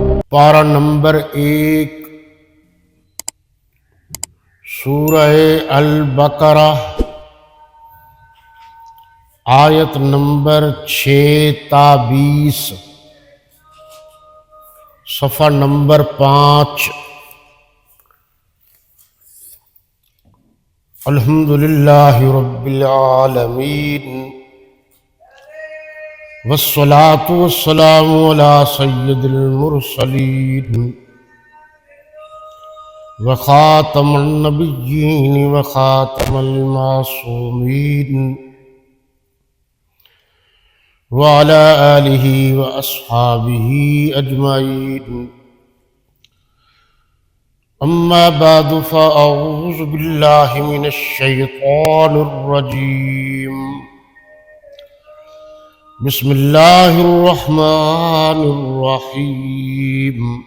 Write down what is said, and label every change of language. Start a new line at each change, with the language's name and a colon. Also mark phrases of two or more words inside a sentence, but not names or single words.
Urdu: پارہ نمبر 1 سورہ البقرہ آیت نمبر 6 تا 20 صفحہ نمبر 5.
Arabic: الحمد لله رب العالمين والصلاة والسلام على سيد المرسلين وخاتم النبيين وخاتم المعصومين وعلى آله وأصحابه أجمعين. أما بعد فأعوذ بالله من الشيطان الرجيم. بسم الله الرحمن الرحيم.